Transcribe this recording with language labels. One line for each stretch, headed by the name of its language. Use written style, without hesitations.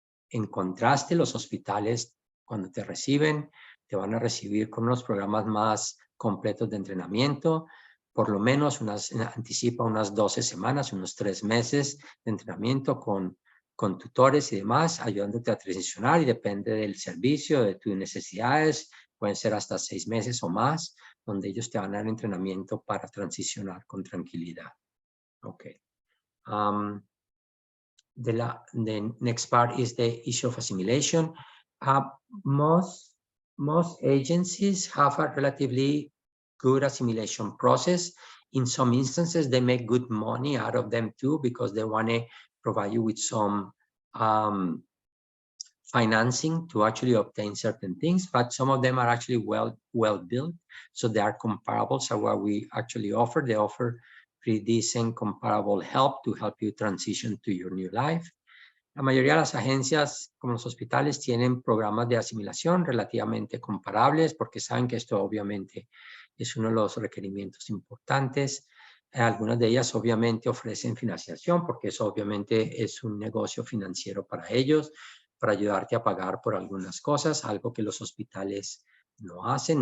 Spanish: En contraste, los hospitales, cuando te reciben, te van a recibir con unos programas más completos de entrenamiento, por lo menos anticipa unas 12 semanas, unos 3 meses de entrenamiento con tutores y demás, ayudándote a transicionar, y depende del servicio, de tus necesidades, pueden ser hasta 6 meses o más, donde ellos te van a dar entrenamiento para transicionar con tranquilidad.
English: Okay. The next part is the issue of assimilation. Most agencies have a relatively good assimilation process. In some instances, they make good money out of them too, because they want to provide you with some financing to actually obtain certain things, but some of them are actually well built, so they are comparable. So what we actually offer, they offer pretty decent comparable help to help you transition to your new life.
Spanish: La mayoría de las agencias, como los hospitales, tienen programas de asimilación relativamente comparables porque saben que esto obviamente es uno de los requerimientos importantes. Algunas de ellas obviamente ofrecen financiación porque eso obviamente es un negocio financiero para ellos, para ayudarte a pagar por algunas cosas, algo que los hospitales no hacen.